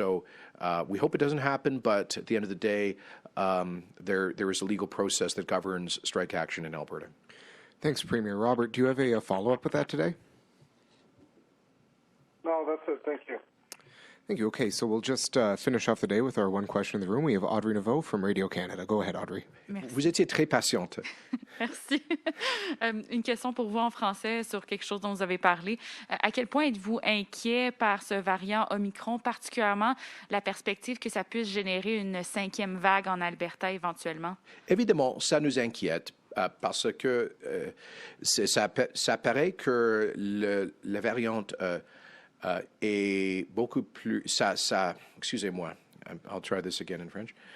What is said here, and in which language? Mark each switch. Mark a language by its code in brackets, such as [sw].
[en] So we hope it doesn't happen, but at the end of the day, there is a legal process that governs strike action in Alberta. Thanks, Premier. Robert, do you have a follow-up with that today? No, that's it. Thank you. Thank you. Okay, so we'll just finish off the day with our one question in the room. We have Audrey Naveau from Radio Canada. Go ahead, Audrey. [fr] Merci. Vous étiez très patiente. Merci. Une question pour vous en français sur quelque chose dont vous avez parlé. À quel point êtes-vous inquiet par ce variant Omicron, particulièrement la perspective que ça puisse générer une 5e vague en Alberta éventuellement? Évidemment, ça nous inquiète parce que ça paraît que la variante est beaucoup plus... excusez-moi, [en] I'll try this again in French.